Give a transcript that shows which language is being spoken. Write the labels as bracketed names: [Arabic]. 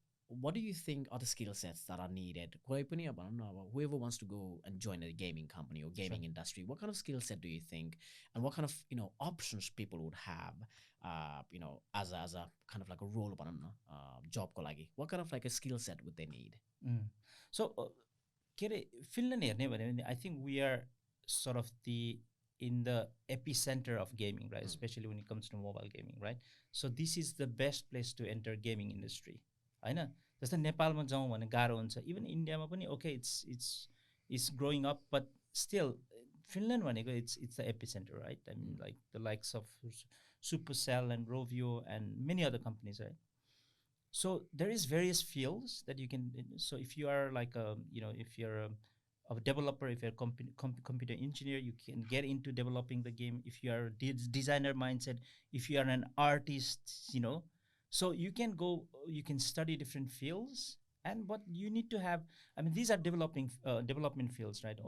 [English] What do you think are the skill sets that are needed? Whoever wants to go and join a gaming company or gaming industry, what kind of skill set do you think, and what kind of options people would have, as a kind of like a role job [Nepali] ko lagi? [English] What kind of like a skill set would they need? So, Finland, I think we are sort of in the epicenter of gaming, right? Especially when it comes to mobile gaming, right? So this is the best place to enter gaming industry. [Nepali] होइन जस्तै नेपालमा जाउँ भने गाह्रो हुन्छ, [English] even [Nepali] इन्डियामा पनि [English] okay it's growing up, but still Finland [Nepali] भनेको [English] It's the epicentre, right? I mean like the likes of Supercell and Rovio and many other companies, right? So there is various fields that you can, so if you are like if you're a developer, if you're a computer engineer, you can get into developing the game. If you are a designer mindset, if you are an artist, so you can study different fields, but you need to have, I mean, these are development fields, right?